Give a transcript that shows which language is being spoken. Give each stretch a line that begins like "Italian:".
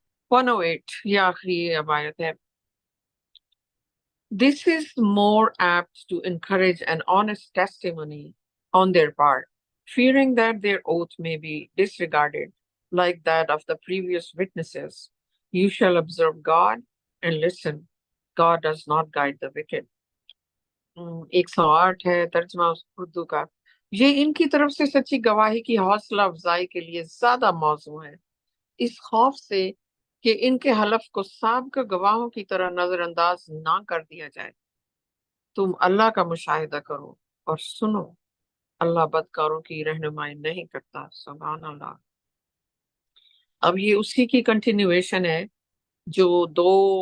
English: 108
Urdu: یہ آخری آیت ہے۔
English: This is more apt to encourage an honest testimony on their part, fearing that their oath may be disregarded like that of the previous witnesses. You shall observe God and listen. God does not guide the wicked.
Urdu: 108 ہے ترجمہ اردو کا۔ یہ ان کی طرف سے سچی گواہی کی حوصلہ افزائی کے لیے زیادہ موزوں ہے، اس خوف سے کہ ان کے حلف کو سابقہ گواہوں کی طرح نظر انداز نہ کر دیا جائے۔ تم اللہ کا مشاہدہ کرو اور سنو، اللہ بدکاروں کی رہنمائی نہیں کرتا۔ سبحان اللہ۔ اب یہ اسی کی کنٹینیویشن ہے، جو دو